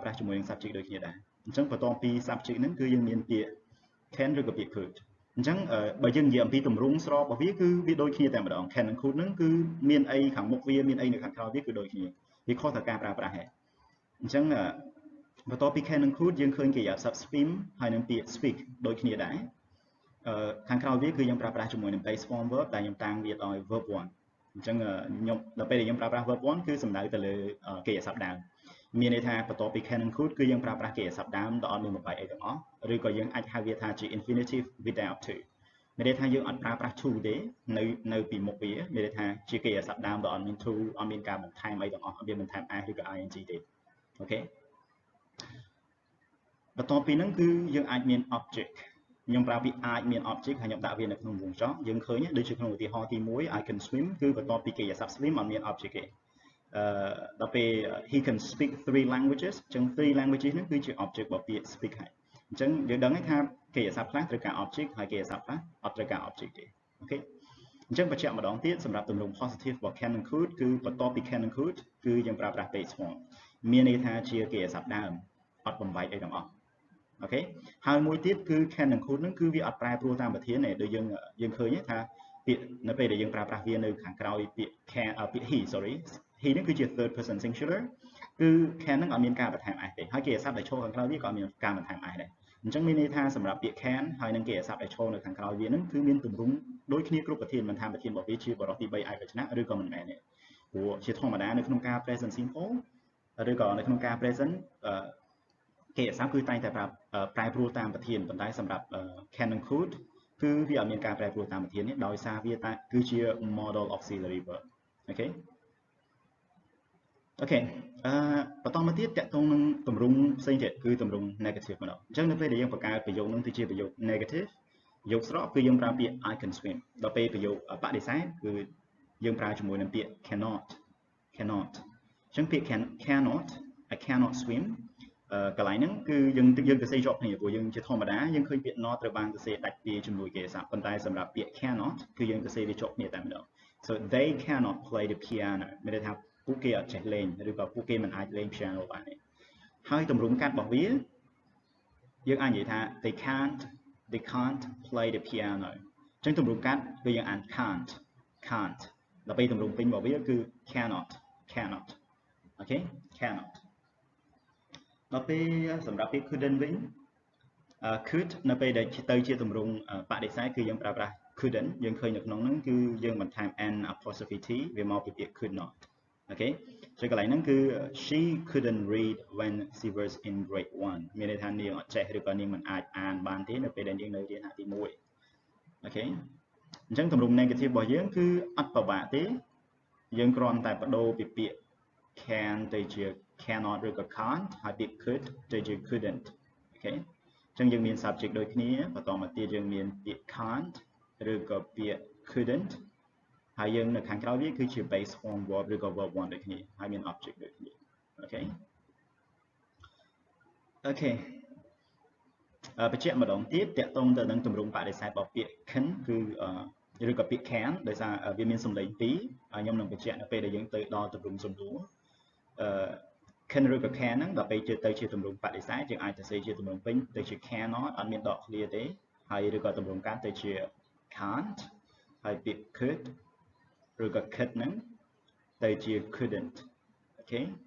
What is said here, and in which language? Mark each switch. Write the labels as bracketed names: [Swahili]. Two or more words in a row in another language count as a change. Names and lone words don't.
[Khmer] ប្រាស់ជាមួយនឹង subject ដូចគ្នាដែរអញ្ចឹងបន្ទាប់ពី subject ហ្នឹងគឺយើងមានពាក្យ can ឬក៏ពាក្យ could អញ្ចឹងបើយើងនិយាយអំពីទម្រង់ស្របរបស់វាគឺវាដូចគ្នាតែម្ដង can និង could ហ្នឹងគឺមានអីខាងមុខ វាមានអីនៅខាងក្រោយវាគឺដូចគ្នាវាខុសតែការប្រើប្រាស់ហេតុអញ្ចឹងបន្ទាប់ពី can និង could យើងឃើញគេយក subscript ហើយនឹងពាក្យ speak ដូចគ្នាដែរខា ងក្រោយវាគឺយើងប្រើប្រាស់ជាមួយនឹង [English] base form verb [Khmer] ដែលខ្ញុំតាំងវាដោយ verb 1អញ្ចឹងខ្ញុំដល់ពេលដែលខ្ញុំប្រើប្រាស់ verb 1គឺសំដៅទៅលើគេហសព្ទដើមមានន័យថាបន្ទាប់ពី can និង could គឺយើងប្រើប្រាស់គេហសព្ទដើមដ៏អត់មានបំបែកអីទាំងអស់ឬក៏យើងអាចហៅវាថាជា [English] infinitive without to [Khmer] មានន័យថាយើងអត់ប្រើប្រាស់ to ទេនៅពីមុខវាមានន័យថាជាគេហសព្ទដើមដ៏អត់មាន to អត់មានការបន្ថែមអីទាំងអស់អត់មានបន្ថែម I ឬក៏ ing ទេអូខេ បន្ទាប់ពីហ្នឹងគឺយើងអាចមាន object ខ្ញុំប្រើពាក្យអាចមាន object ហើយខ្ញុំដាក់វានៅក្នុងវងចោះយើងឃើញដូចជាក្នុងឧទាហរណ៍ទី1 [English] I can swim [Khmer] គឺបន្ទាប់ពីគេហសព្ទ swim អត់មាន object ទេដល់ពេល [English] he can speak 3 languages [Khmer] អញ្ចឹង [English] 3 languages [Khmer] ហ្នឹងគឺជា object របស់ពាក្យ speak ហើយអញ្ចឹងយើងដឹងថា គេហសព្ទខ្លះត្រូវការ object ហើយគេហសព្ទខ្លះអត់ត្រូវការ object ទេអូខេអញ្ចឹងបញ្ជាក់ម្ដងទៀតសម្រាប់ទម្រង់ positive របស់ can និង could គឺបន្ទាប់ពី can និង could គឺយើងប្រើប្រាស់ [English] base form [Khmer] មានន័យថាជាគេហសព្ទដើមអត់បំ បែកអីទាំងអស់អូខេហើយមួយទៀតគឺ can និង could ហ្នឹងគឺវាអត់ប្រែប្រួលតាមប្រធានទេដូចយើងឃើញថាពាក្យនៅពេលដែលយើងប្រើប្រាស់វានៅខាងក្រោយពាក្យ can ពាក្យ [English] he sorry he [Khmer] ហ្នឹងគឺជា [English] third person singular [Khmer] គឺ can ហ្នឹងអត់មានការបន្ថែម s ទេហើយគេហសព្ទដែលឈរខាងក្រោយវាក៏មានការបន្ថែម s ដែរអញ្ចឹងមានន័យថាសម្រាប់ពាក្យ can ហើយនឹងគេហសព្ទដែលឈរនៅខាងក្រោយវាហ្នឹងគឺមានទម្រង់ដូចគ្នាគ្រប់ប្រធានមិនថាប្រធានរបស់វាជាបរិបទទី3ឯកវចនៈឬក៏មិនមែនទេព្រោះជាធម្មតានៅក្នុងការ [English] present simple [Khmer] ឬក៏នៅក្នុងការ present គេហសព្ទគឺតែងតែប្រែប្រួលតាមប្រធានប៉ុន្តែសម្រាប់ can និង could គឺវាអត់មានការប្រែប្រួលតាមប្រធានទេដោយសារវាគឺជា [English] model auxiliary verb [Khmer] អូខេ បន្តមកទៀតតកតងនឹងទម្រង់ផ្សេងទៀតគឺទម្រង់ negative ម្ដងអញ្ចឹងនៅពេលដែលយើងបង្កើតប្រយោគនឹងទៅជាប្រយោគ negative ប្រយោគស្រកគឺយើងប្រើពាក្យ [English] I can swim [Khmer] ដល់ពេលប្រយោគបដិសេធគឺយើងប្រើជាមួយនឹងពាក្យ cannot អញ្ចឹងពាក្យ [English] cannot I cannot swim [Khmer] កន្លែងហ្នឹងគឺយើងទៅសេជាប់គ្នាព្រោះយើងជាធម្មតាយើងឃើញពាក្យ not ត្រូវបានទៅសេដាច់ពីជំនួយគេហសព្ទប៉ុន្តែសម្រាប់ពាក្យ cannot គឺយើងទៅសេវាជាប់គ្នាតែម្ដង [English] so they cannot play the piano [Khmer] មានន័យថាពួកគេអត់ចេះលេងឬក៏ពួកគេមិនអាចលេង piano បានទេហើយទម្រង់កាត់របស់វាយើងអាចនិយាយថា [English] they can't play the piano [Khmer] អញ្ចឹងទម្រង់កាត់គឺយើងអាន can't ដល់ពេលទម្រង់ពេញរបស់វាគឺ cannot អូខេ cannot ដល់ពេលសម្រាប់ពាក្យ couldn't វិញ could នៅពេលដែលទៅជាទម្រង់បដិសេធគឺយើងប្រើប្រាស់ couldn't យើងឃើញនៅក្នុងហ្នឹងគឺយើងបន្ថែម [English] n apostrophe t [Khmer] វាមកពីពាក្យ [English] could not [Khmer] អូខេចឹងកន្លែងហ្នឹងគឺ [English] she couldn't read when she was in grade 1 [Khmer] មានន័យថានាងអត់ចេះឬក៏នាងមិនអាចអានបានទេនៅពេលដែលនាងនៅរៀនថ្នាក់ទី1 អូខេអញ្ចឹងទម្រង់ negative របស់យើងគឺអត់ពិបាកទេយើងគ្រាន់តែបដូរពីពាក្យ can ទៅជា cannot ឬក៏ can't ហើយពាក្យ could ទៅជា couldn't អូខេអញ្ចឹងយើងមាន subject ដូចគ្នាបន្តមកទៀតយើងមានពាក្យ can't ឬក៏ពាក្យ couldn't ហើយយើងនៅខាងក្រោយវាគឺជា [English] base form verb [Khmer] ឬក៏ verb 1ដូចគ្នាហើយមាន object ដូចគ្នាអូខេ Okay បញ្ជាក់ម្ដងទៀតតកតងទៅនឹងទម្រង់បដិសេធរបស់ពាក្យ can គឺឬក៏ពាក្យ can ដោយសារវាមានសំឡេងពីរខ្ញុំនឹងបញ្ជាក់នៅពេលដែលយើងទៅដល់ទម្រង់សំណួរcan ឬក៏ can ហ្នឹងដល់ពេលទៅជាទម្រង់បដិសេធយើងអាចទៅសេជាទម្រង់ពេញទៅជា cannot អត់មានដក clear ទេហើយឬក៏ទម្រង់កាន់ទៅជា can't ហើយពាក្យ could ឬក៏ could ហ្នឹងទៅជា couldn't អូខេ